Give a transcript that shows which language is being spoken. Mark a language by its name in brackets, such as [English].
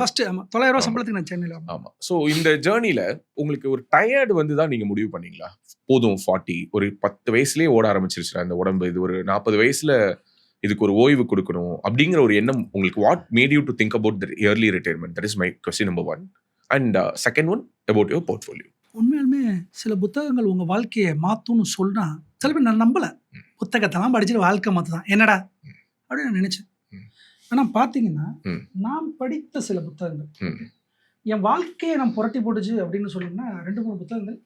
[Tamil] First 900 சம்பளத்துக்கு நான் சென்னையில. ஆமா. சோ இந்த ஜர்னில உங்களுக்கு ஒரு டயர்டு வந்து தான் நீங்க முடிவு பண்ணீங்களா? போதும் 40 ஒரு 10 வயசுலயே ஓட ஆரம்பிச்சிருச்சு அந்த உடம்பு, இது ஒரு 40 வயசுல இதுக்கு ஒரு ஓய்வு கொடுக்கணும் அப்படிங்கிற ஒரு எண்ணம் உங்களுக்கு [English] What made you to think about the early retirement? That is my question number 1. And second one about your portfolio. [Tamil] உண்மையாலுமே சில புத்தகங்கள் உங்க வாழ்க்கையை மாத்தும்னு சொல்றா, சில பேர் நான் நம்பல. புத்தகத்தெல்லாம் படிச்சுட்டு வாழ்க்கை மாத்துதான் என்னடா அப்படின்னு நான் நினைச்சேன். ஆனா பாத்தீங்கன்னா நான் படித்த சில புத்தகங்கள் என் வாழ்க்கையை நான் புரட்டி போட்டுச்சு அப்படின்னு சொன்னீங்கன்னா 2-3 புத்தகங்கள்.